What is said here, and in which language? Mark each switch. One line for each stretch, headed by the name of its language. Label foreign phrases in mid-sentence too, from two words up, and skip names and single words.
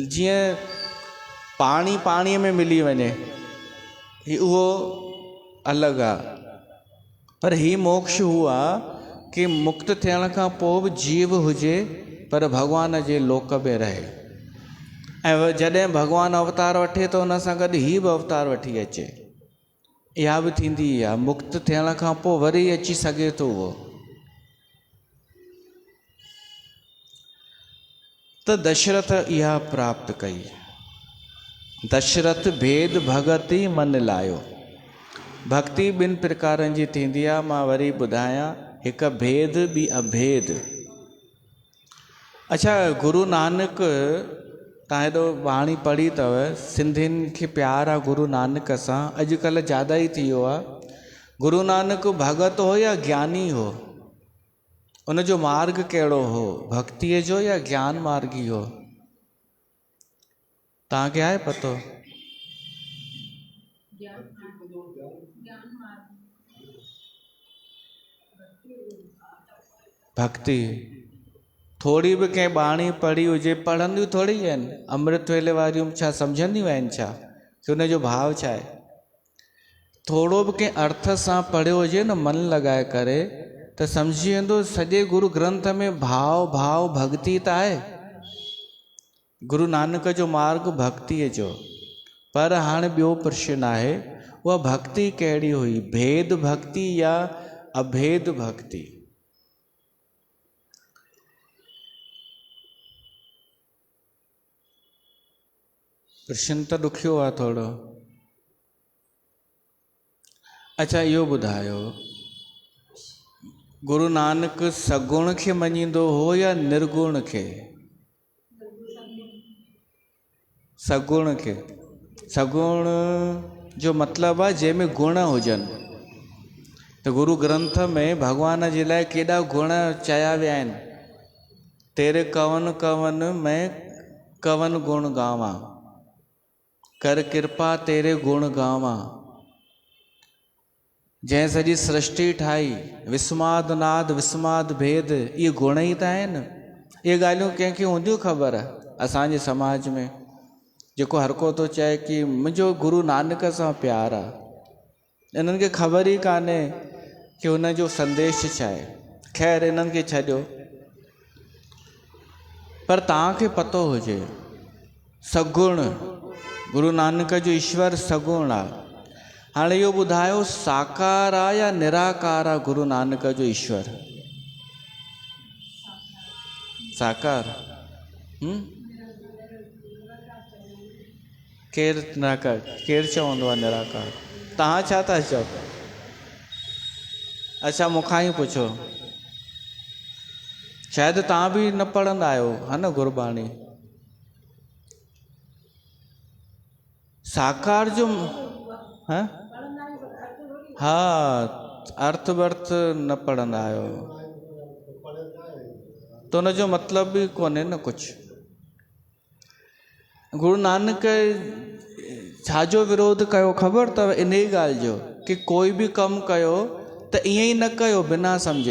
Sindhi: जीअं पाणी पाणीअ में मिली वञे उहो अलॻि आहे, पर ही मोक्ष हू आहे कि मुक्त थियण खां पोइ बि जीव हुजे पर भॻवान जे लोक में रहे, ऐं जॾहिं भॻवानु अवतार वठे त हुन सां गॾु ही बि अवतार वठी अचे। इहा बि थींदी आहे, मुक्त थियण खां पोइ वरी अची सघे थो उहो। त दशरथ इहा प्राप्त कई। दशरथ भेद भगति मन लायो। भक्ति ॿिनि प्रकारनि जी थींदी आहे, मां वरी ॿुधायां, हिकु भेद ॿी अभेद। अच्छा, गुरु नानक तव्हां हेॾो वाणी पढ़ी अथव, सिंधियुनि खे प्यार आहे गुरु नानक सां, अॼुकल्ह ज़्यादा ई थी वियो आहे। गुरु नानक भगत हो या ज्ञानी हो? उनजो मार्ग कहिड़ो हो, भक्तीअ जो या ज्ञान मार्गी हो? तव्हांखे आहे पतो? भक्ति थोड़ी बि कंहिं बाणी पढ़ी हुजे, पढ़ंदियूं थोड़ी आहिनि, अमृत वेले वारियूं छा सम्झंदियूं आहिनि छा कि हुनजो भाव छा आहे? थोड़ो बि कंहिं अर्थ सां पढ़ियो हुजे न, मन लॻाए करे, त सम्झी वेंदो सॼे गुरु ग्रंथ में भाव भाव भक्ति त आहे। गुरु नानक जो मार्ग भक्तिअ जो, पर हाणे ॿियो प्रश्न आहे, उहा भक्ति कहिड़ी हुई, भेद भक्ति या अभेद भक्ति? प्रश्न त ॾुखियो आहे थोड़ो। अच्छा, इहो ॿुधायो, गुरु नानक सगुण खे मञींदो हो या निर्गुण खे? सगुण खे। सगुण जो मतिलबु आहे जंहिंमें गुण हुजनि। त गुरु ग्रंथ में भॻवान जे लाइ केॾा गुण चया विया आहिनि।
Punjabi: ਤੇਰੇ ਕਵਨ ਕਵਨ ਮੇਂ ਕਵਨ ਗੁਣ ਗਾਵਾਂ, ਕਰ ਕ੍ਰਿਪਾ ਤੇਰੇ ਗੁਣ ਗਾਵਾਂ।
Sindhi: जंहिं सॼी सृष्टि ठाही,
Punjabi: ਵਿਸਮਾਦ ਨਾਦ ਵਿਸਮਾਦ ਭੇਦ,
Sindhi: इहे गुण ई त आहिनि। इहे ॻाल्हियूं कंहिंखे हूंदियूं ख़बर असांजे समाज में, जेको हर को थो चए कि मुंहिंजो गुरु नानक सां प्यार आहे, इन्हनि खे ख़बर ई कान्हे कि हुनजो संदेश छा आहे। ख़ैर, इन्हनि खे छॾियो, पर तव्हांखे पतो हुजे सगुण, गुरु नानक जो ईश्वर सगुण आहे। हाणे इहो ॿुधायो, साकार आहे या निराकार आहे गुरु नानक जो ईश्वर? साकार। केरु निराकार, केरु चवंदो आहे निराकार? तव्हां छा था चओ? अच्छा, मूंखां ई पुछो, शायदि तव्हां बि न पढ़ंदा आहियो हा न गुरबाणी। साकार जो हा, अर्थ वर्थ न पढ़ंदा आहियो त हुनजो मतिलब बि कोन्हे न कुझु। गुरु नानक छाजो विरोध कयो ख़बर अथव? इन ई ॻाल्हि जो कि कोई बि कमु कयो त ईअं ई न कयो बिना सम्झे।